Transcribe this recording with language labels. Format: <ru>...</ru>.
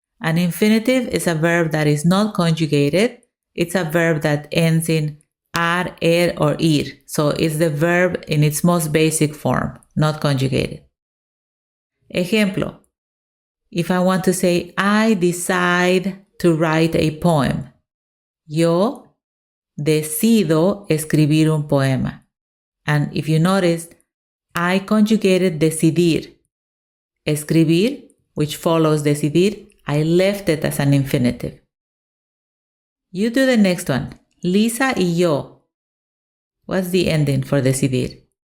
<en>An infinitive is a verb that is not conjugated. It's a verb that ends in ar, or ir. So it's the verb in its most basic form, not conjugated. Ejemplo. If I want to say, I decide to write a poem.</en> <es>Yo decido escribir un poema.</es> <en>And if you noticed, I conjugated decidir. Escribir, which follows decidir, I left it as an infinitive. You do the next one.</en> <es>Lisa y yo.</es> <en>What's the ending for decidir?</en>